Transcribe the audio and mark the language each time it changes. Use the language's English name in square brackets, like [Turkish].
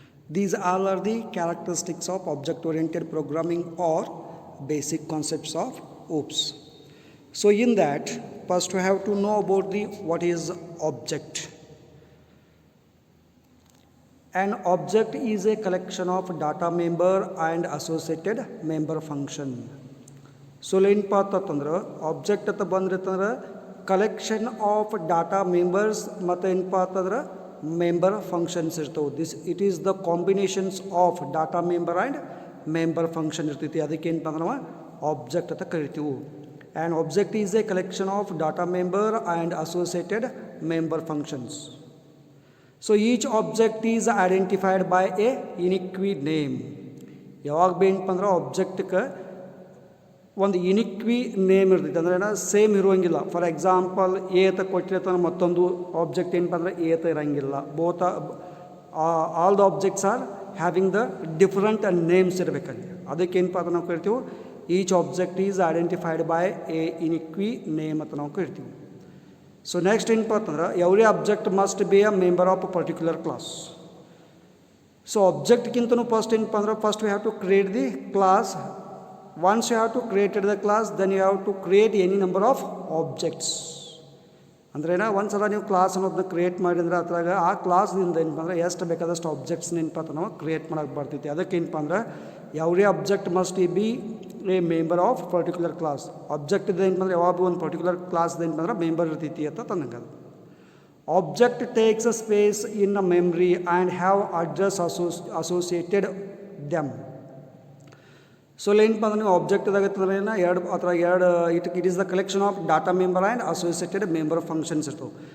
[English] These all are the characteristics of object-oriented programming or basic concepts of OOPs. So in that, first we have to know about the what is object. An object is a collection of data member and associated member function. [Kannada] So ಏನಪ್ಪ ಅಂತಂದ್ರೆ object ಅಂತ ಬಂದ್ರಿತ್ತಂದ್ರೆ [English] collection of data members [Kannada] ಮತ್ತು ಏನಪ್ಪ ಅಂತಂದ್ರೆ member functions ಇರ್ತವೆ. [English] This it is the combinations of data member and member function ಇರ್ತೈತಿ. [Kannada] ಅದಕ್ಕೆ ಏನಪ್ಪ ಅಂದ್ರೆ ನಾವು ಆಬ್ಜೆಕ್ಟ್ ಅಂತ ಕರಿತೀವಿ. [English] And object is a collection of data member and associated member functions. So each object is identified by a unique name. [Kannada] ಯಾವಾಗ ಬೇಕಪ್ಪ ಅಂದ್ರೆ ಆಬ್ಜೆಕ್ಟ್ಗೆ ಒಂದು ಯುನಿಕ್ ನೇಮ್ ಇರ್ತೈತೆ. ಅಂದ್ರೆ ಸೇಮ್ ಇರುವಂಗಿಲ್ಲ. ಫಾರ್ ಎಕ್ಸಾಂಪಲ್ ಎ ಅಂತ ಕೊಟ್ಟಿರ್ತಾನೆ, ಮತ್ತೊಂದು ಆಬ್ಜೆಕ್ಟ್ ಏನಪ್ಪ ಅಂದ್ರೆ ಎ ಅಂತ ಇರೋಂಗಿಲ್ಲ. [English] Both all the objects are having the different names ಇರಬೇಕಲ್ಲಿ. [Kannada] ಅದಕ್ಕೆ ಏನಪ್ಪ ಅಂತ ನಾವು ಕರಿತೀವಿ [English] each object is identified by a unique name [Kannada] ಅಂತ ನಾವು ಕರಿತೀವಿ. [English] So next [Kannada] ಏನಪ್ಪ ಅಂತಂದ್ರೆ [English] every object must be a member of a particular class. So objectಗಿಂತನೂ first [Kannada] ಏನಪ್ಪ ಅಂದ್ರೆ [English] First we have to create the class. Once you have to create the class, then you have to create any number of objects. [Kannada] ಅಂದ್ರೆ ಒಂದ್ಸಲ ನೀವು class ಅನ್ನೋದನ್ನ create ಮಾಡಿದ್ರೆ ಅದ್ರಾಗ ಆ ಕ್ಲಾಸ್ದಿಂದ ಏನಪ್ಪ ಅಂದ್ರೆ ಎಷ್ಟು ಬೇಕಾದಷ್ಟು ಆಬ್ಜೆಕ್ಟ್ಸ್ ಏನಪ್ಪ ಅಂತ ನಾವು ಕ್ರಿಯೇಟ್ ಮಾಡೋಕ್ಕೆ ಬರ್ತೈತಿ. ಅದಕ್ಕೆ ಏನಪ್ಪ ಅಂದ್ರೆ [English] every object must be a member of particular class. [Kannada] Object ಇದೆ ಏನಪ್ಪ ಅಂದ್ರೆ ಯಾವಾಗ ಒಂದು ಪರ್ಟಿಕ್ಯುಲರ್ ಕ್ಲಾಸ್ ಏನಪ್ಪ ಅಂದ್ರೆ ಮೆಂಬರ್ ಇರ್ತೈತಿ ಅಂತ ತಂದಂಗೆ. [English] Object takes a space in a memory and have address associated them. [Kannada] So ಏನಪ್ಪ ಅಂದ್ರೆ ನೀವು object ಇದಾಗತ್ತಂದ್ರೆ [English] It is the collection of data member and associated member functions ಇರ್ತವೆ.